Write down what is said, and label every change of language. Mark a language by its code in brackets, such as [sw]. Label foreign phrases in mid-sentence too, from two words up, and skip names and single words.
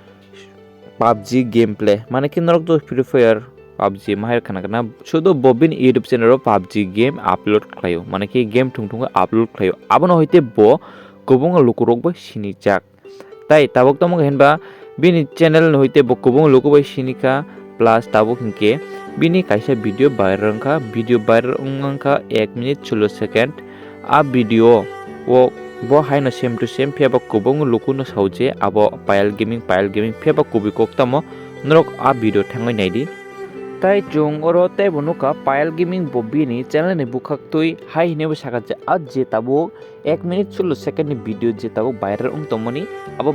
[trp] PUBG gameplay manke norok to free fire PUBG mahir kana sudo bobin YouTube channel ro PUBG game upload khlayo manke game thungthung upload khlayo abono hoite bo kubung lukurok bo sinijak tai tabuk tomo henba bini channel hoite bo kubung lukubai sinika plus tabuk hinke bini kaisa [en] video viral [trp] ungka 1 minute 16 second a video o bo haino [en] same to same [trp] pheba kubung lukuno sauje abo payal gaming pheba kubikok tamo norok a video thangoi naidi tai jong oro tai bonuka payal gaming bobini channel ni bukhak tui hai hinebo sakaje je tabuk 1 minute 16 second ni video je tabuk viral ung tomoni abo